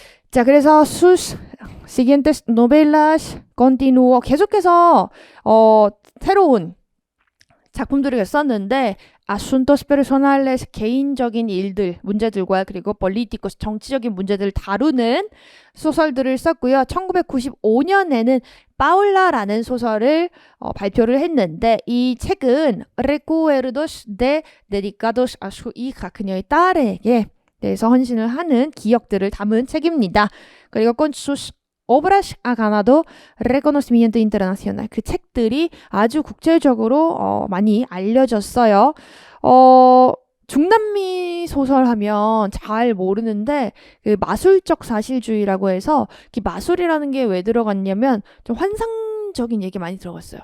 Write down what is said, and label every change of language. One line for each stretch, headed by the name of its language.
Korean: 자, 그래서
Spanish: sus siguientes novelas continuó
Korean: 계속해서 새로운 작품들을 썼는데
Spanish: asuntos personales
Korean: 개인적인 일들, 문제들과 그리고 políticos 정치적인 문제들을 다루는 소설들을 썼고요. 1995년에는 파울라라는 소설을 발표를 했는데 이 책은
Spanish: Recuerdos de dedicados a su hija
Korean: 그녀의 딸에게 대해서 헌신을 하는 기억들을 담은 책입니다.
Spanish: 그리고 con sus obras ha ganado reconocimiento internacional.
Korean: 그 책들이 아주 국제적으로 많이 알려졌어요. 중남미 소설 하면 잘 모르는데 그 마술적 사실주의라고 해서 그 마술이라는 게 왜 들어갔냐면 좀 환상적인 얘기 많이 들어갔어요.